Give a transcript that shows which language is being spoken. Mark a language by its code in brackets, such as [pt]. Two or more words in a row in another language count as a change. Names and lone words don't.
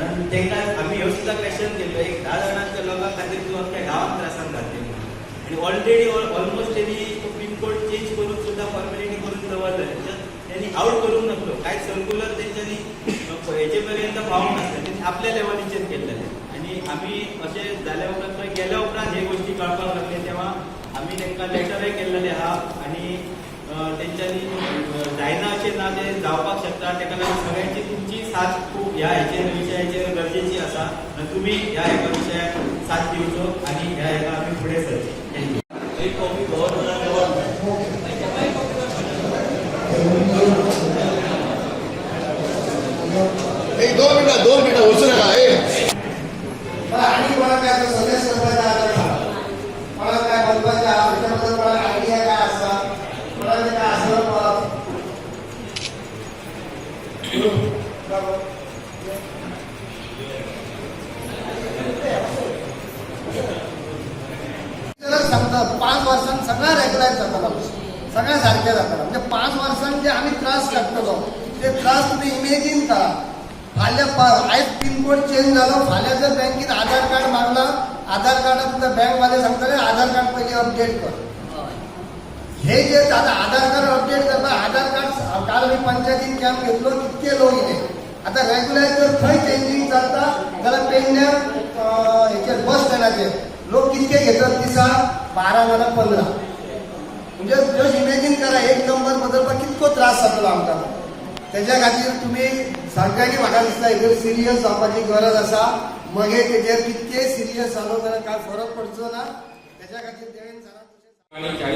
[kok] त्यांना आम्ही ह्यो सुद्धा क्वेश्चन केलो एक 10 जणांच्या लोकां खातीर तूं आमच्या गांवांत त्रासान घातले आणि [en] already almost [kok] त्यांनी [en] pincode change [kok] करून सुद्धा फॉर्मॅलिटी करून दवरलं त्यांनी आउट करूंक नासलो काय सर्क्युलर त्यांच्यानी हेचे पर्यंत पावूंक नासले त्यांनी आपल्या लेवलीचेर केल्लेले आणि आम्ही अशें जाल्या उपरांत गेल्या उपरांत हे गोष्टी कळपाक लागले तेव्हा आम्ही तांकां लेटरय केल्लेले आहा आणि त्यांच्यानी जायना अशें ना ते जावपाक शकता ताका लागून सगळ्यांची तुमची साथ खूप ह्या विशयाचेर गरजेची आसा आनी तुमी ह्या एका विशयाक साथ दिवचो आणि ह्या एका आमी फुडें सरचे थँक्यू एक कॉपी [mr] एक 2 मिनिटं वचू नका आणि मला काय सदस्य मला काय बदलायचं त्याच्याबद्दल मला आयडिया काय असा मला ते काय असं सांगतात 5 वर्षांत सगळ्या रेग्युलर जाताला सगळ्या सारख्या जाताला म्हणजे 5 वर्षांत जे आम्ही त्रास काडटलो [kok] ते त्रास तुम्ही इमेजिन करा फाल्यां आयज [en] pincode change [kok] जालो फाल्यां जर बँकेत आधार कार्ड मागला आधार कार्डात तुका बँकवाले सांगतले आधार कार्ड पयलीं अपडेट कर हे जे आता आधार कार्ड अपडेट करता आधार कार्ड काल मी पंचायतीन कॅम्प घेतलो कितके लोक येले आता रेग्युलर जर थंय चेंजिंग जाता जाल्यार पेडण्या हेचेर बस स्टँडाचेर लोक कितके घेतात दिसा 12 ना 15 म्हणजे [en] just imagine [kok] करा एक नंबर बदलपाक कितको त्रास जातलो आमकां त्याच्या खातीर तुम्ही सगळ्यांनी म्हाका दिसता हेजेर सिरियस जावपाची गरज आसा मगे तेजेर कितके सिरियस जालो जाल्यार काय फरक पडचो ना त्याच्या खातीर देवेंद्र सरान